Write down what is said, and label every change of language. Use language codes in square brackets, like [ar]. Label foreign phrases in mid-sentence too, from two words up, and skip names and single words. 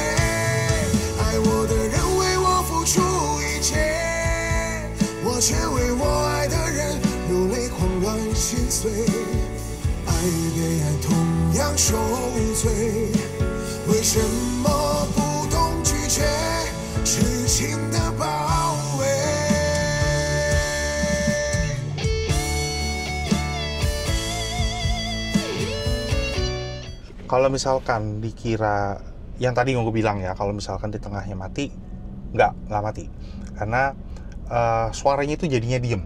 [zh] 爱我的人为我付出一切，我却为我爱的人流泪狂乱心碎。爱与被爱同样受罪，为什么不懂拒绝痴情的包围？ [id] Kalau misalkan dikira yang tadi gue bilang ya, kalau misalkan di tengahnya mati, nggak mati, karena suaranya itu jadinya diem.